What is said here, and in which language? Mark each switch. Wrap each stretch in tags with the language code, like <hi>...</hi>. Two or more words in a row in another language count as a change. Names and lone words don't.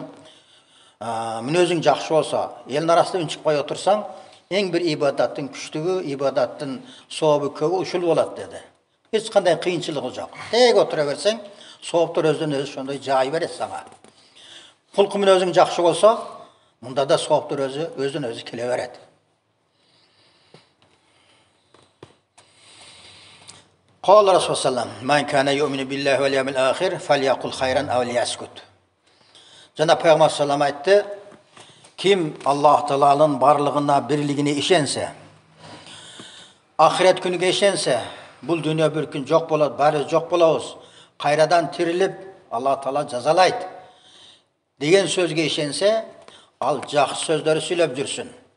<ky>Мүнөзүң жакшы болсо, элдин арасында үн чыкпай отурсаң, эң бир ибадаттын күчтүгү, ибадаттын сообу көбү ушул болот деди. Эч кандай кыйынчылыгы жок. Тег отура берсең, сооптор өзүнөн өзү ошондой жай берет сага. Кулку мүнөзүң жакшы болсо, мында да сооптор өзүнөн өзү келе берет.</ky> <ar>قال رسول سلم، "من كان يؤمن بالله واليوم الآخر فليقل خيرا أو ليصمت."</ar> <ky>Жана Пайгамбар саллам айтты, ким Аллах Тааланын барлыгына, бирлигине ишенсе, ахирет күнүгө ишенсе, бул дүйнө бир күн жок болот, баары жок болобуз, кайрадан тирилип Аллах Таала жазалайт деген сөзгө ишенсе, ал жакшы сөздөрү сүйлөп жүрсүн.</ky>